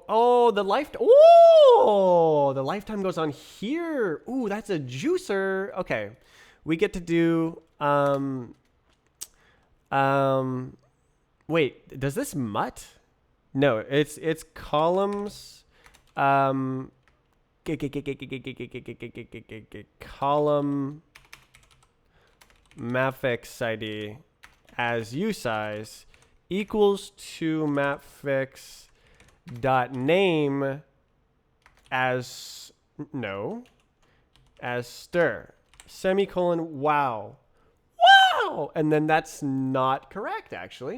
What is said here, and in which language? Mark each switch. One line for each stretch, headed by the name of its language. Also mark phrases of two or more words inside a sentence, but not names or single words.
English: Oh, the lifetime goes on here. Ooh, that's a juicer. Okay. We get to do, wait, does this mutt? No, it's columns, column mapfix ID as usize equals to mapfix dot name as as stir semicolon wow, and then that's not correct actually.